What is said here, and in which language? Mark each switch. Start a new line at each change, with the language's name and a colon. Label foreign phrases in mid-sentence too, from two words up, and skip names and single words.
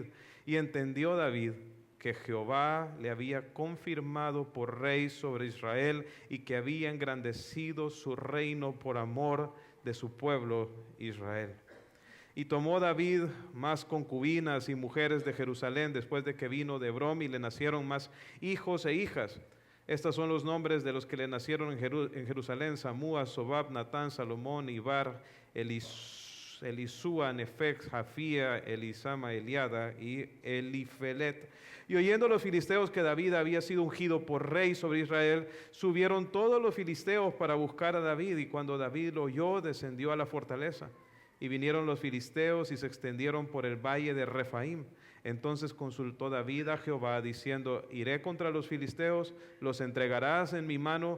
Spanish: Y entendió David que Jehová le había confirmado por rey sobre Israel, y que había engrandecido su reino por amor de su pueblo Israel. Y tomó David más concubinas y mujeres de Jerusalén después de que vino de Hebrón, y le nacieron más hijos e hijas. Estos son los nombres de los que le nacieron en Jerusalén: Samúa, Sobab, Natán, Salomón, Ibar, Elisúa, Nefec, Jafía, Elisama, Eliada y Elifelet. Y oyendo los filisteos que David había sido ungido por rey sobre Israel, subieron todos los filisteos para buscar a David, y cuando David lo oyó, descendió a la fortaleza. Y vinieron los filisteos y se extendieron por el valle de Refaim. Entonces consultó David a Jehová diciendo: iré contra los filisteos, los entregarás en mi mano.